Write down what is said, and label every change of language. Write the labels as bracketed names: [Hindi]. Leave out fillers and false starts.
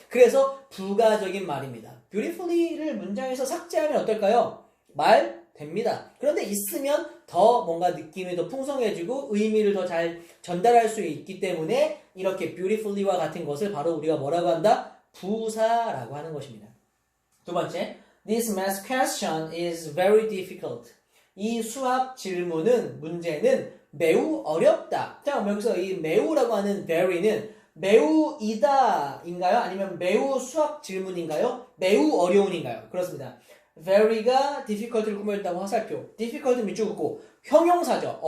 [Korean] 그래서 부가적인 말입니다. beautifully를 문장에서 삭제하면 어떨까요? 말 됩니다. 그런데 있으면 더 뭔가 느낌이 더 풍성해지고 의미를 더 잘 전달할 수 있기 때문에 이렇게 beautifully와 같은 것을 바로 우리가 뭐라고 한다? 부사라고 하는 것입니다. 두 번째, [English] This math question is very difficult. [Korean] 이 수학 질문은, 문제는 매우 어렵다. 자, 여기서 이 매우라고 하는 very는 매우이다인가요? 아니면 매우 수학 질문인가요? 매우 어려운인가요? 그렇습니다. very가 difficult를 꾸며준다고 화살표, difficult 밑줄 긋고 형용사죠.